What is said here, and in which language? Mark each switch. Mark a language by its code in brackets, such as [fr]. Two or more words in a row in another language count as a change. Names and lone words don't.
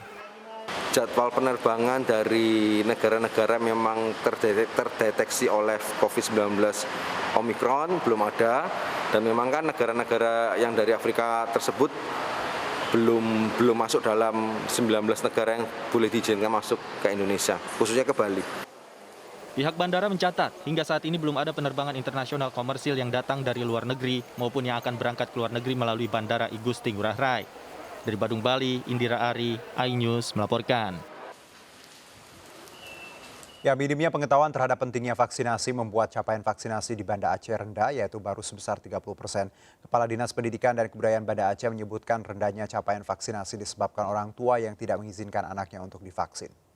[id] Jadwal penerbangan dari negara-negara memang terdeteksi oleh COVID-19 Omicron belum ada, dan memang kan negara-negara yang dari Afrika tersebut belum masuk dalam 19 negara yang boleh diizinkan masuk ke Indonesia, khususnya ke Bali. Pihak bandara mencatat, hingga saat ini belum ada penerbangan internasional komersil yang datang dari luar negeri maupun yang akan berangkat ke luar negeri melalui Bandara I Gusti Ngurah Rai. Dari Badung, Bali, Indira Ari, iNews melaporkan. Ya, minimnya pengetahuan terhadap pentingnya vaksinasi membuat capaian vaksinasi di Banda Aceh rendah, yaitu baru sebesar 30%. Kepala Dinas Pendidikan dan Kebudayaan Banda Aceh menyebutkan rendahnya capaian vaksinasi disebabkan orang tua yang tidak mengizinkan anaknya untuk divaksin.